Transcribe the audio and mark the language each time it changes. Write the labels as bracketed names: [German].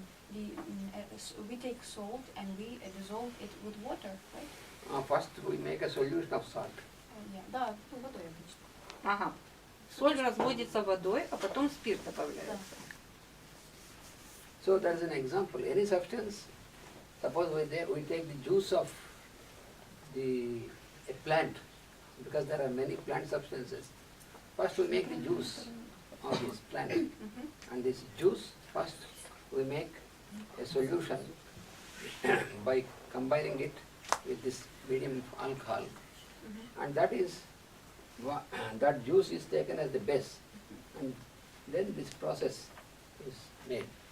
[English] We take salt and we dissolve it with water, right? First we make a solution of salt. [Russian] Да, водой обычно. Ага. Соль разводится водой, а потом спирт добавляется. [English] So that is an example. Any substance, suppose we take the juice of a plant, because there are many plant substances. First we make the juice of this plant, and this juice, first we make a solution by combining it with this medium of alcohol, and that juice is taken as the base, and then this process is made.